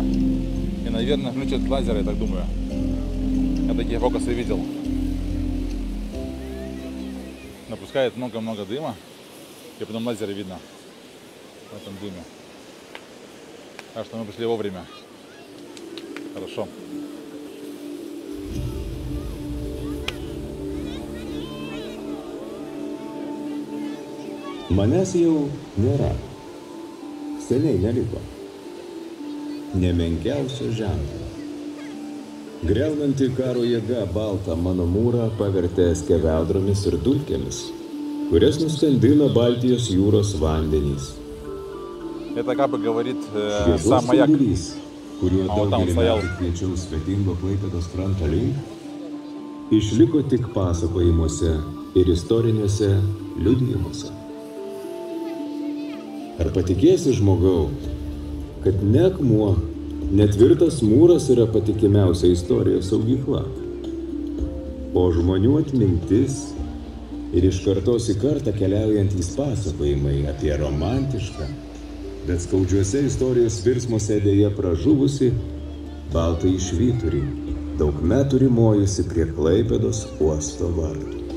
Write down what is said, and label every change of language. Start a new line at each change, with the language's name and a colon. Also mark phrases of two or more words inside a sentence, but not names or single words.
Russian: И, наверное, включат лазеры, я так думаю. Я такие фокусы видел. Напускает много-много дыма. И потом лазеры видно в этом дыме. Так что мы пришли вовремя. Хорошо.
Lithuanian: Manęs jau nėra. Seniai neliko. Nemenkiausio ženklo. Griaunanti karo jėga baltą mano mūrą pavertė skeveldromis ir dulkėmis, kurias nuskandino Baltijos jūros vandenys.
Russian: Это как бы говорит сам маяк.
Lithuanian: Kuriuo daugelį metų kviečiau svetingo Klaipėdos kranto link, išliko tik pasakojimuose ir istoriniuose liudijimuose. Ar patikėsi, žmogau, kad ne akmuo, netvirtas mūras yra patikimiausia istorijos saugykla, o žmonių atmintis ir iš kartos į kartą keliaujantys pasakojimai apie romantišką, bet skaudžiuose istorijos virsmuose dėja pražuvusi baltąjį švyturį, daug metų rimojusi prie Klaipėdos uosto vartų.